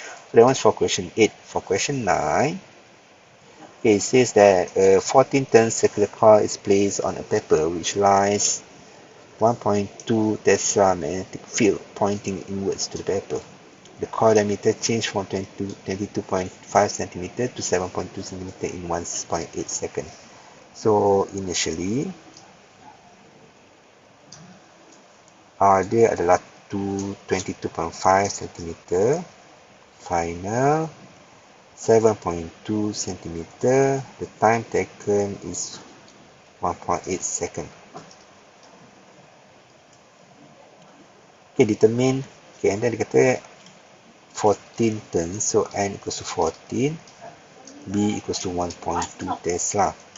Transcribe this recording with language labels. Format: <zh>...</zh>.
<en>So that one's for question 8. For question 9, okay, it says that a 14-turn circular coil is placed on a paper which lies 1.2 Tesla magnetic field pointing inwards to the paper. The coil diameter changed from 22.5 cm to 7.2 cm in 1.8 seconds. So initially,</en> <ms>dia adalah 22.5 cm.</ms> <en>Final 7.2 cm. The time taken is 1.8 seconds. Okay, determine. Okay, and then</en> <ms>dia kata</ms> <en>14 turns, so N equals to 14, B equals to 1.2 Tesla.</en>